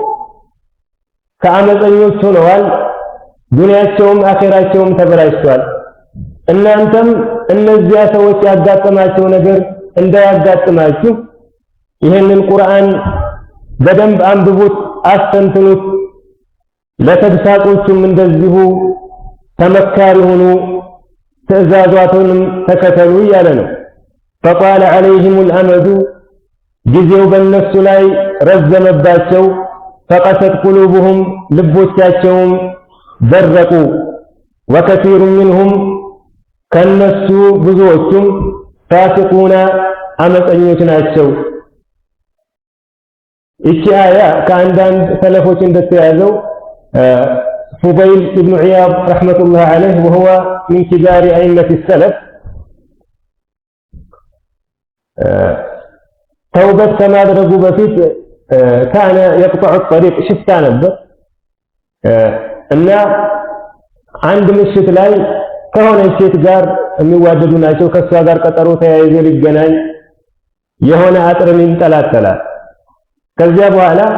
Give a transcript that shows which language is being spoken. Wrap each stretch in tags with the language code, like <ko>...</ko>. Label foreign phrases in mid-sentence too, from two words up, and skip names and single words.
<am>ከአመፀኞች ሆነዋል። ዱንያቸውም አኺራቸውም ተበላሽቷል። እናንተም እነዚያ ሰዎች ያጋጠማቸው ነገር እንዳያጋጥማችሁ ይህንን ቁርአን በደንብ አንብቡት፣ አስተንትኑት፣ ለተግሳጾቹም እንደዚሁ ተመካሪ ሁኑ፣ ትዕዛዛቱንም ተከተሉ እያለ ነው።</am> <ar>فطال عليهم الأمد</ar> <am>ጊዜው በእነሱ ላይ ረዘመባቸው።</am> <ar>فقست قلوبهم</ar> <am>ልቦቻቸውም ደረቁ።</am> <ar>وكثير منهم</ar> <am>ከነሱ ብዙዎቹም ፋሲቁና አመፀኞች ናቸው። ይቺ አያ ከአንዳንድ ሰለፎች እንደተያዘው ፉበይል ኢብኑ ዒያድ</am> <ar>رحمة الله عليه وهو من كبار أئمة السلف</ar> <am>ተውበት ከማድረጉ በፊት</am> <ar>كان يقطع طريق</ar> <am>ሽፍታ ነበር እና አንድ ምሽት ላይ ከሆነች ሴት ጋር የሚዋደዱ ናቸው። ከሷ ጋር ቀጠሮ ተያይዞ ሊገናኝ የሆነ አጥርን ይንጠላጠላል። ከዚያ በኋላ</am>